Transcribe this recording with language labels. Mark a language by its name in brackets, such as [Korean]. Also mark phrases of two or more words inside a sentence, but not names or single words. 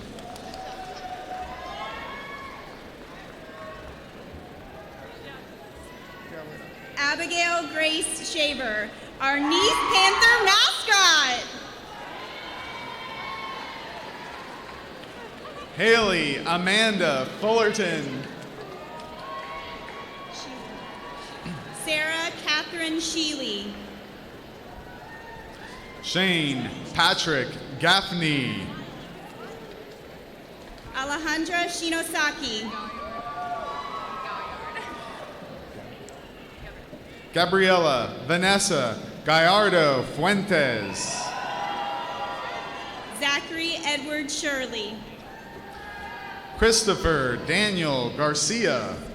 [English] Abigail Grace Shaver, our Nease Panther mascot. Haley Amanda Fullerton. Sarah Catherine Sheely. Shane Patrick Gaffney. Alejandra Shinosaki. Gabriela Vanessa Gallardo Fuentes. Zachary Edward Shirley. Christopher Daniel Garcia.